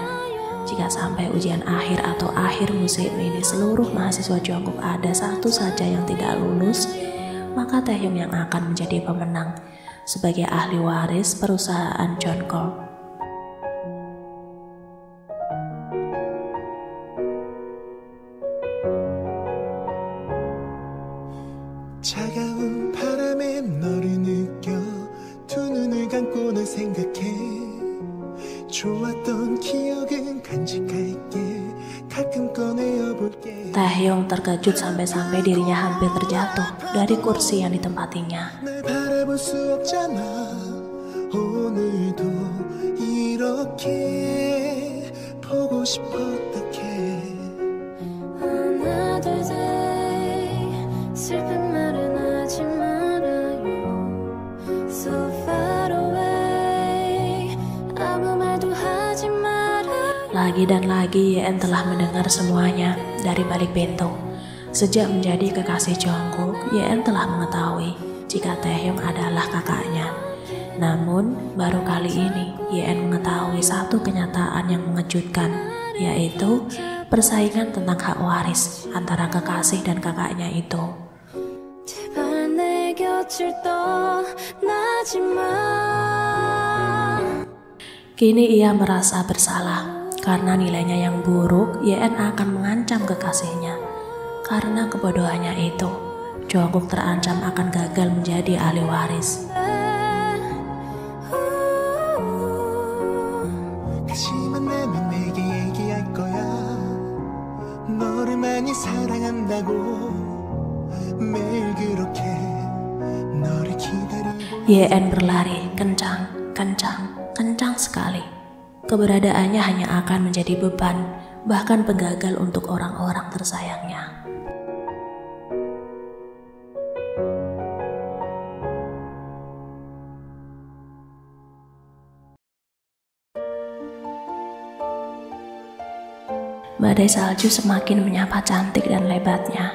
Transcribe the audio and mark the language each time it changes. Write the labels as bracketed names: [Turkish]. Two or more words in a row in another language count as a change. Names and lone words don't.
[Indonesian] Jika sampai ujian akhir atau akhir musim ini seluruh mahasiswa Jungkook ada satu saja yang tidak lulus, maka Taehyung yang akan menjadi pemenang sebagai ahli waris perusahaan Jeoncorp. [Korean] 차가운 바람에 너를 느껴 두 눈을 감고 널 생각해 좋았던 기억은 간직할게 가끔 꺼내어볼게. [Indonesian] Taehyung terkejut sampai-sampai dirinya hampir terjatuh dari kursi yang ditempatinya. [Korean] 날 바라볼 수 없잖아 오늘도 이렇게 보고 싶어 어떡해. 하나 둘 셋 슬픈 말은 하지 말아요 [English] So far away [Korean] 아무 말도 하지 말아요. [Indonesian] Lagi dan lagi Yeon telah mendengar semuanya dari balik pintu. Sejak menjadi kekasih Jungkook, Yeon telah mengetahui jika Taehyung adalah kakaknya. Namun baru kali ini Yeon mengetahui satu kenyataan yang mengejutkan, yaitu persaingan tentang hak waris antara kekasih dan kakaknya itu. [Korean] 제발 내 곁을 떠나지 마. [Indonesian] Kini ia merasa bersalah karena nilainya yang buruk. Yeon akan mengancam kekasihnya. Karena kebodohannya itu, Jungkook terancam akan gagal menjadi ahli waris. [Korean] 다시만 나면 내게 얘기할 거야 너를 많이 사랑한다고 매일 그렇게 너를 기다리고. [Indonesian] Yeon berlari kencang, kencang sekali. Keberadaannya hanya akan menjadi beban, bahkan penggagal untuk orang-orang tersayangnya. Badai salju semakin menyapa cantik dan lebatnya.